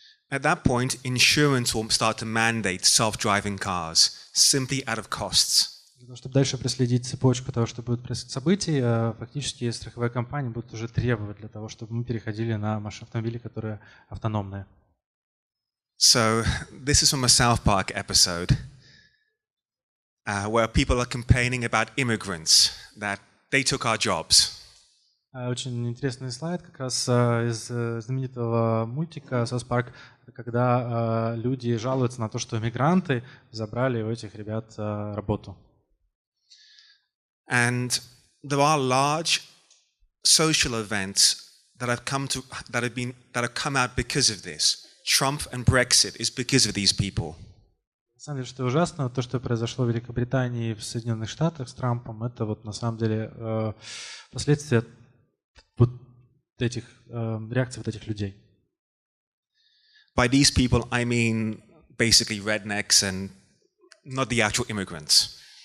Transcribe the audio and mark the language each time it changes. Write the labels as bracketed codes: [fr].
[en] At that point, insurance will start to mandate self-driving cars simply out of costs. [ru] Для того, чтобы дальше проследить цепочку того, что будет происходить событий, фактически страховые компании будут уже требовать для того, чтобы мы переходили на автомобили, которые автономные. [en] So this is from a South Park episode where people are complaining about immigrants, that they took our jobs. [ru] Очень интересный слайд как раз из знаменитого мультика South Park, когда люди жалуются на то, что иммигранты забрали у этих ребят работу. [en] And there are large social events that have come out because of this. Trump and Brexit is because of these people. [ru] На самом деле, что ужасно, то, что произошло в Великобритании и в Соединенных Штатах с Трампом, это вот на самом деле последствия вот этих реакций вот этих людей. [en] By these people, I mean basically rednecks and not the actual immigrants.